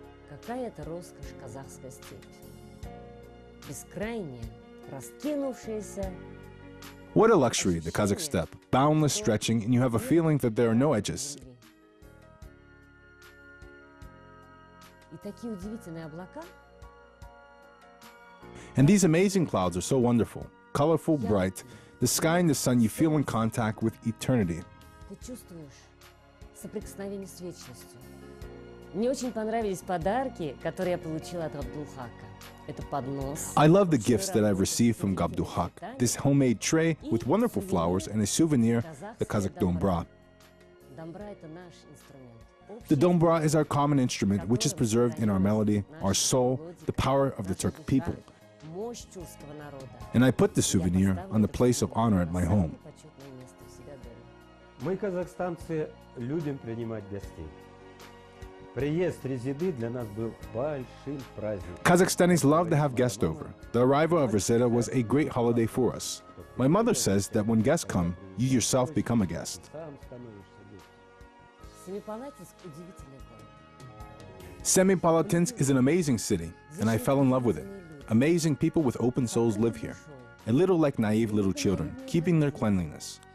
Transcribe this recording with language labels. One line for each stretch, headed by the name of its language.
Russian: Какая это роскошь казахская степь. Бескрайняя, раскинувшаяся.
English: What a luxury, the Kazakh steppe. Boundless stretching, and you have a feeling that there are no edges.
Russian: И такие удивительные облака.
English: And these amazing clouds are so wonderful, colorful, bright. The sky and the sun, you feel in contact with eternity.
Russian: Ты чувствуешь соприкосновение с вечностью. Мне очень понравились подарки, которые я получила от Габдулхака. Это поднос.
English: I love the gifts that I've received from Gabdulhak. This homemade tray with wonderful flowers and a souvenir, the Kazakh dombra.
Russian: Домбра – это наш инструмент.
English: The dombra is our common instrument, which is preserved in our melody, our soul, the power of the Turkic people.
Russian: Мощь тюркского народа.
English: And I put the souvenir on the place of honor at my home.
Russian: Почетное место у себя дома. Мы, казахстанцы, любим принимать гостей. Приезд резиды для нас был большим праздником.
English: Kazakhstanis love to have guests over. The arrival of Reseda was a great holiday for us. My mother says that when guests come, you yourself become a guest.
Russian: Сам становишься гостем. Семипалатинск – удивительный город.
English: Semipalatinsk is an amazing city, and I fell in love with it. Amazing people with open souls live here, a little like naive little children, keeping their cleanliness.